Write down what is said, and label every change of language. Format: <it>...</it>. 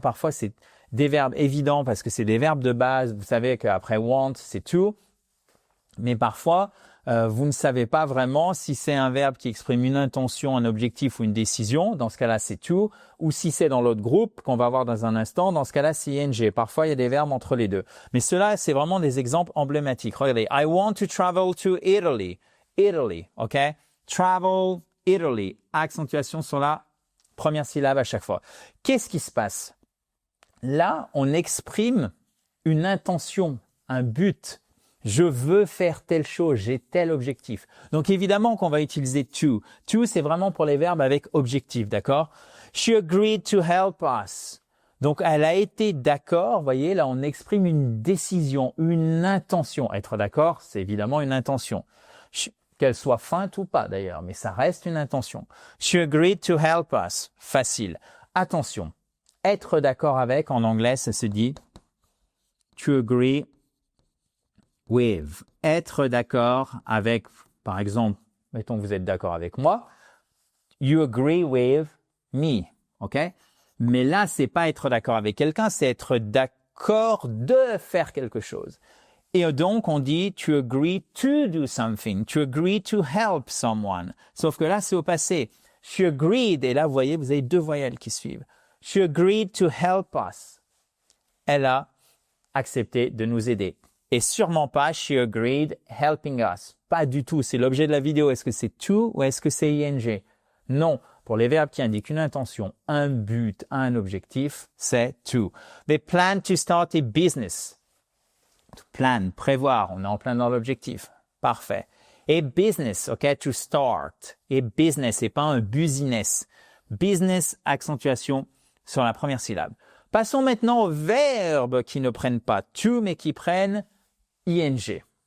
<fr>Parfois c'est des verbes évidents parce que c'est des verbes de base. Vous savez qu'après « want », c'est « to ». Mais parfois, vous ne savez pas vraiment si c'est un verbe qui exprime une intention, un objectif ou une décision. Dans ce cas-là, c'est to. Ou si c'est dans l'autre groupe qu'on va voir dans un instant, dans ce cas-là, c'est ing. Parfois, il y a des verbes entre les deux. Mais cela, c'est vraiment des exemples emblématiques.</fr> <en>Regardez, I want to travel to Italy. Italy, ok? Travel, Italy.</en> <fr>Accentuation sur la première syllabe à chaque fois. Qu'est-ce qui se passe? Là, on exprime une intention, un but. Je veux faire telle chose, j'ai tel objectif. Donc évidemment qu'on va utiliser to. To, c'est vraiment pour les verbes avec objectif, d'accord?</fr> <en>She agreed to help us.</en> <fr>Donc elle a été d'accord, vous voyez, là on exprime une décision, une intention. Être d'accord, c'est évidemment une intention. Qu'elle soit feinte ou pas d'ailleurs, mais ça reste une intention.</fr> <en>She agreed to help us.</en> <fr>Facile. Attention, être d'accord avec, en anglais, ça se dit</fr> <en>to agree with.</en> <fr>Être d'accord avec, par exemple, mettons que vous êtes d'accord avec moi,</fr> <en>you agree with me,</en> <fr>ok? Mais là, c'est pas être d'accord avec quelqu'un, c'est être d'accord de faire quelque chose. Et donc, on dit</fr> <en>to agree to do something, to agree to help someone.</en> <fr>Sauf que là, c'est au passé.</fr> <en>She agreed,</en> <fr>et là, vous voyez, vous avez deux voyelles qui suivent.</fr> <en>She agreed to help us.</en> <fr>Elle a accepté de nous aider. Et sûrement pas,</fr> <en>she agreed helping us.</en> <fr>Pas du tout. C'est l'objet de la vidéo. Est-ce que c'est to ou est-ce que c'est ing? Non. Pour les verbes qui indiquent une intention, un but, un objectif, c'est to.</fr> <en>They plan to start a business.</en> <fr>Plan, prévoir. On est en plein dans l'objectif.</fr> <en>Parfait. A business, ok? To start. A business,</en> <fr>et pas un business. Business, accentuation sur la première syllabe. Passons maintenant aux verbes qui ne prennent pas to, mais qui prennent ing.</fr>